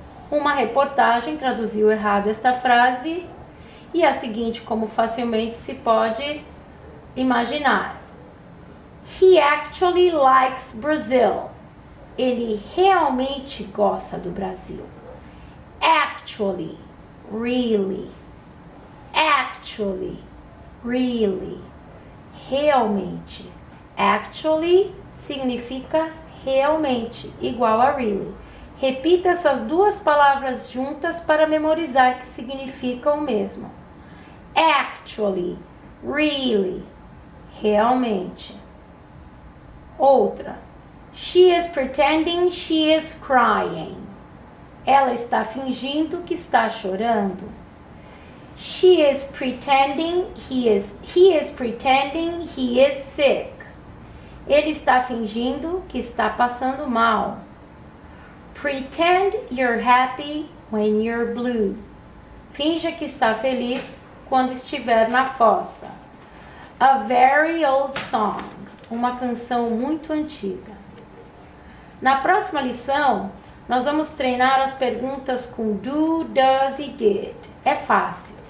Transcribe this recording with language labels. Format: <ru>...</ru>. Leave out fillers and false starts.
<pt>Uma reportagem traduziu errado esta frase e a seguinte, como facilmente se pode imaginar.</pt> <en>He actually likes Brazil.</en> <pt>Ele realmente gosta do Brasil.</pt> <en>Actually, really. Actually, really. Realmente.</en> <pt>Actually significa realmente, igual a really. Repita essas duas palavras juntas para memorizar que significam o mesmo.</pt> <en>Actually, really. Realmente. Outra. She is pretending she is crying.</en> <pt>Ela está fingindo que está chorando.</pt> <en>She is pretending he is pretending he is sick.</en> <pt>Ele está fingindo que está passando mal.</pt> <en>Pretend you're happy when you're blue.</en> <pt>Finja que está feliz quando estiver na fossa.</pt> <en>A very old song.</en> <pt>Uma canção muito antiga. Na próxima lição, nós vamos treinar as perguntas com do, does e did. É fácil.</pt>